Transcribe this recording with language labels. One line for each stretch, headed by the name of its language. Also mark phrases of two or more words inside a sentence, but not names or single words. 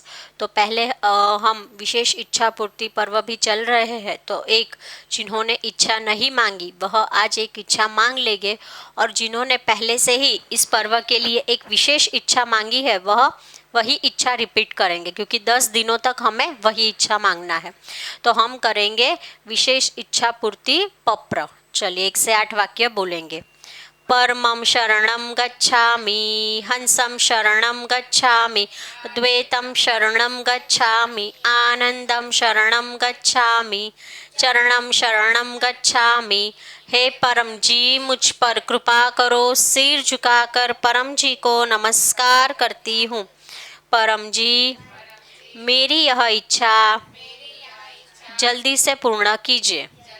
Hindi: तो पहले हम विशेष इच्छा पूर्ति पर्व भी चल रहे हैं, तो एक जिन्होंने इच्छा नहीं मांगी वह आज एक इच्छा मांग लेंगे, और जिन्होंने पहले से ही इस पर्व के लिए एक विशेष इच्छा मांगी है वह वही इच्छा रिपीट करेंगे, क्योंकि 10 दिनों तक हमें वही इच्छा मांगना है। तो हम करेंगे विशेष इच्छा पूर्ति पप्र। चलिए 1 से 8 वाक्य बोलेंगे।
Sanskrit: परमं शरणं गच्छामि, हंसं शरणं गच्छामि, द्वैतं शरणं गच्छामि, आनंदं शरणं गच्छामि, चरणं शरणं गच्छामि।
Hindi: हे परम जी, मुझ पर कृपा करो। सिर झुकाकर परम जी को नमस्कार करती हूँ। परम जी, मेरी यह इच्छा जल्दी से पूर्ण कीजिए।